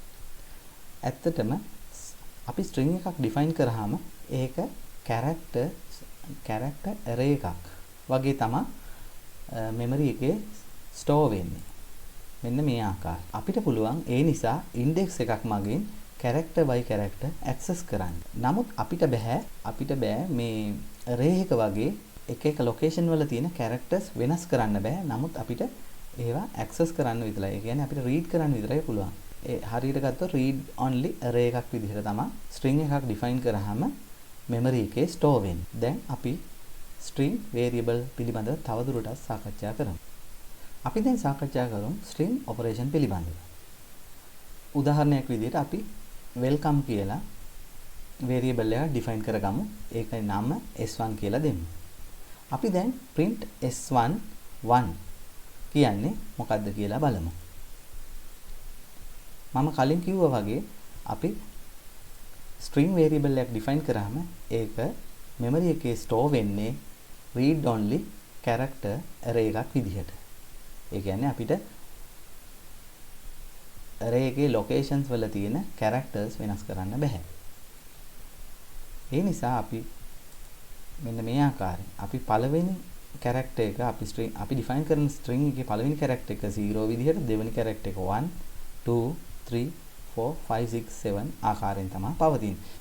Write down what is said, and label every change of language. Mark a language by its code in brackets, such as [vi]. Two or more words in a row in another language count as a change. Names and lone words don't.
[si] ඇත්තටම අපි string එකක් define කරාම ඒක [en] character array [si] එකක් වගේ තමයි memory එකේ store වෙන්නේ. මෙන්න මේ ආකාරය. අපිට පුළුවන් ඒ නිසා index එකක් මගින් [en] character by character access [si] කරන්න. නමුත් අපිට බෑ මේ array එක වගේ එක location වල තියෙන characters වෙනස් කරන්න බෑ. නමුත් අපිට ඒවා access කරන්න විතරයි. ඒ කියන්නේ අපිට read කරන්න විතරයි පුළුවන්. ඒ හරියට ගත්තොත් [en] read only array [si] එකක් විදිහට තමයි string එකක් define කරාම memory එකේ store වෙන්නේ. දැන් අපි [en] string variable [si] පිළිබඳව තවදුරටත් සාකච්ඡා කරමු. අපි දැන් සාකච්ඡා කරමු [en] string operation [si] පිළිබඳව. උදාහරණයක් විදිහට අපි welcome කියලා variable එකක් define කරගමු. ඒකේ නම s1 කියලා දෙමු. අපි දැන් print s1 1 කියන්නේ මොකක්ද කියලා බලමු. මම කලින් කිව්වා වගේ අපි [en] string variable [si] එකක් define කරාම ඒක memory එකේ store වෙන්නේ [en] read only character array [si] එකක් විදිහට. ඒ කියන්නේ අපිට array එකේ locations වල තියෙන characters වෙනස් කරන්න බෑ. ඒ නිසා අපි මෙන්න මේ ආකාරයෙන් අපි පළවෙනි character එක අපි define කරන string එකේ පළවෙනි character එක 0 විදිහට, දෙවෙනි character එක 1 2 3 4 5 6 7 ආකාරයෙන් තමයි පවතින්නේ.